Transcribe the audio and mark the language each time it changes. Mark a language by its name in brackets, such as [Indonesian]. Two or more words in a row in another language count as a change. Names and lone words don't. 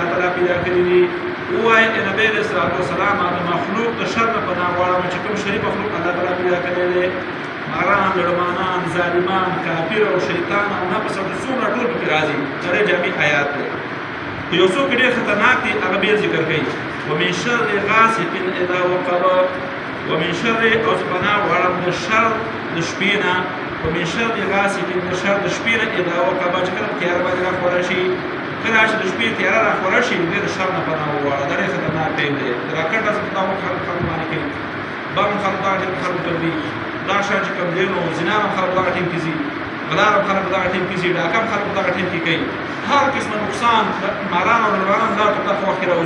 [Pashto] تعالی پیدا کړي دي ووایه نبی [Arabic] علیه الصلاة والسلام [Pashto] د مخلوق د شر نه پناه غواړم چې کوم شري مخلوق الله تعالی پیدا کړی دی ماران لړمانان ظالمان کافر او شیطان او نفس او څومره ټول پکې راځي درې جامع آیات دی خو یو څوک ډېر خطرناک دي هغه بیا ذکر کوي [Arabic] ومن شر غاسق اذا وقب ومن شر [Pashto] او پناه غواړم د شر د شپې نه [Arabic] ومن شر غاسق [Pashto] د شر د شپې نه [Arabic] اذا وقب [Pashto] چې کله تیاره باندې راخوره شي کله چې د شپې تیاره راخوره شي د شر نه پناه وغواړه دا ډېر خطرناک ټیم دی راکټه څخه دا خلک باندې کوي بم خلک دا خلک کوي دا شان چې کوم دی نو زنا هم خلک دا ټیم کې ځي غلا هم خلک دا ټیم کې ځي ډاکه هم خلک دا ټیم کې کوي هر قسمه نقصان ماران او لړمانان دا په دغه وخت کې راوځي